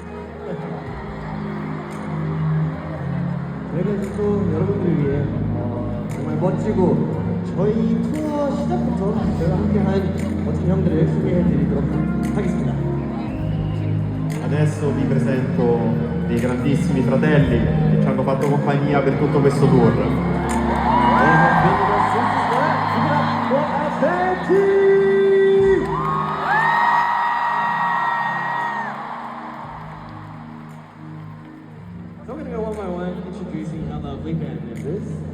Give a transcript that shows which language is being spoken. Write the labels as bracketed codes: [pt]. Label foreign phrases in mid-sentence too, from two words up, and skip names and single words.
[ko] 저희가 또 여러분들을 위해 정말 멋지고 저희 투어 시작부터 저희가 함께한 멋진 형들을 소개해드리도록 하겠습니다. [it] Adesso vi presento dei grandissimi fratelli che ci hanno fatto compagnia per tutto questo tour. [en] So I'm going to go one by one, introducing our lovely band members.